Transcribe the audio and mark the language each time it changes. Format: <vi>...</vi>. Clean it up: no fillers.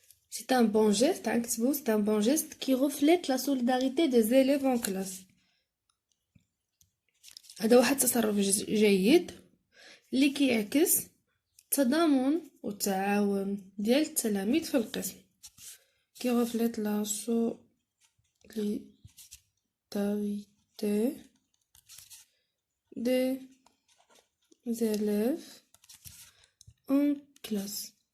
<fr>C'est un bon geste, hein, c'est un bon geste qui reflète la solidarité des élèves en classe.</fr> <ar>هذا واحد تصرف جيد اللي كيعكس التضامن والتعاون ديال التلاميذ في القسم.</ar> <fr>qui reflète la solidarité des élèves en classe.</fr>